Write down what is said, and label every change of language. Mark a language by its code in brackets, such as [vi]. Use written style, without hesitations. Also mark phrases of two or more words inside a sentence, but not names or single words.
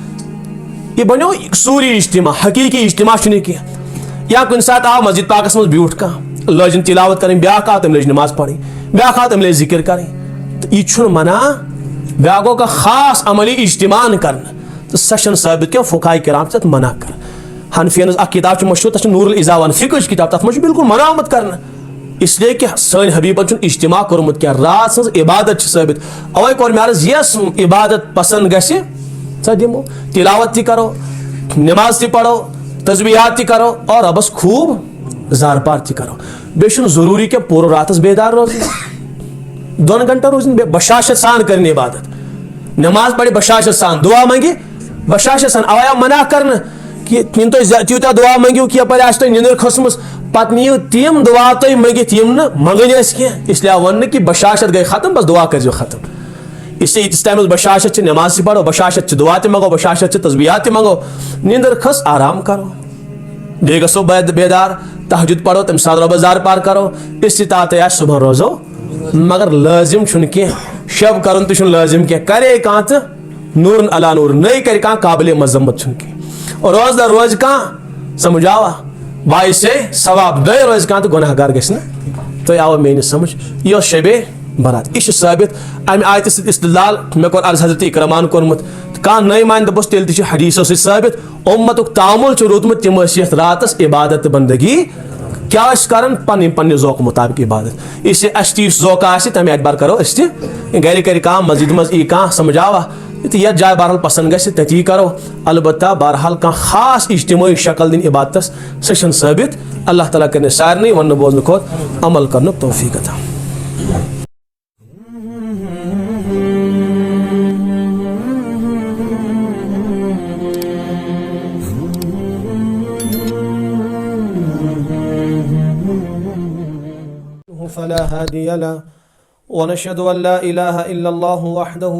[ks] یہ بنیو سوری اجتماع حقیقی اجتماع چھُنہٕ یہِ کینٛہہ یا کُنہِ ساتہٕ آو مسجد پاکس منٛز بیوٗٹھ کانٛہہ لٲجِن تلاوت کرٕنۍ بیاکھ آو تٔمۍ لٔج نماز پرٕنۍ بیاکھ آو تٔمۍ لٔج ذکر کرٕنۍ تہٕ یہِ چھُنہٕ منع بیاکھ گوٚو کانٛہہ خاص عملی اجتماع نہٕ کرنہٕ تہٕ سۄ چھنہٕ ثٲبت کینٛہہ فقہاء کرام چھِ تتھ منع کران حنفین ہٕنٛز اکھ کتاب چھِ مشہوٗر تتھ چھِ نور العزا ونان فقہٕچ کتاب تتھ منٛز چھُ بالکل منع آمُت کرنہٕ [ur] اس لیے کہ [ks] سٲنۍ حبیبن چھُنہٕ اجتماع کوٚرمُت کینٛہہ رات سٕنٛز عبادت چھِ ثٲبت اوے کوٚر مےٚ عرض یۄس عبادت پسنٛد گژھِ سۄ دِمو تلاوت تہِ کرو نماز تہِ پرو تسبیحات تہِ کرو اور ربس خوب زار پار تہِ کرو بیٚیہِ چھُنہٕ ضروٗری کینٛہہ پوٗرٕ راتس بیدار روزُن 2 گھنٹن روزن بشاشت سان کرنہِ عبادت نماز پرِ بشاشت سان دعا منگہِ بشاشت سان اوے آو منع کرنہٕ کہ یم تُہۍ تیوٗتاہ دعا منگیو کہ یپٲرۍ آسہِ تۄہہِ نِندٕر کھٔژمٕژ پتہٕ نِیِو تِم دعا تُہۍ منگِتھ یم نہٕ منگٕنۍ ٲسۍ کینٛہہ [ur] اس لیے [ks] آو وننہٕ کہ بشاشت گٔے ختم بس دعا کٔرزیو ختم [ur] اس لیے [ks] ییٖتِس ٹایمس بشاشت چھِ نماز تہِ پرو بشاشت چھِ دعا تہِ منگو بشاشت چھِ تسبیحات تہِ منگو نِندٕر کھٔژ آرام کرو بیٚیہِ گژھو بیدار تہجد پرو تمہِ ساتہٕ رۄبس زار پار کرو استطاعت آسہِ صبحن روزو مگر لٲزم چھُنہٕ کینٛہہ شب کرُن تہِ چھُنہٕ لٲزم کینٛہہ کرے کانٛہہ تہٕ نوٗرن علا نوٗر نٔے کرِ کانٛہہ قابلِ مذمت چھُنہٕ کینٛہہ روزدار روزِ کانٛہہ سمجھاوا باعث ثواب دۄے روزِ کانٛہہ تہٕ گۄناہ گار گژھِ نہٕ تۄہہِ آوٕ میٲنِس سمجھ یہِ اوس شبے برات یہِ چھُ ثٲبت امہِ آیتہِ سۭتۍ استدلال مےٚ کوٚر عرض حضرت اکرمان کوٚرمُت کانٛہہ نٔے مانہِ دوٚپُس تیٚلہِ تہِ چھُ حدیثو سۭتۍ ثٲبت اُمتُک تعامُل چھُ روٗدمُت تِم ٲسۍ یتھ راتس عبادت تہٕ بندگی کیٛاہ ٲسۍ کران پنٕنہِ ذوقہٕ مُطابق عبادت [ur] اس لیے [ks] اسہِ تہِ یُس ذوقہٕ آسہِ تمہِ اعتبار کرو أسۍ تہِ گرِ کرِ کانٛہہ مسجد منٛز یی کانٛہہ سمجھاوا یتھ جایہِ بہرحال پسنٛد گژھِ تتی کرو البتہ بہرحال کانٛہہ خاص اجتماعی شکل دِنۍ عبادتس سۄ چھنہٕ ثٲبت اللہ تعالیٰ کرِ سارنٕے وننہٕ بوزنہٕ کھۄتہٕ عمل کرنُک توفیٖق عطا [ar] فلا هادي له ونشهد أن لا إله إلا الله وحده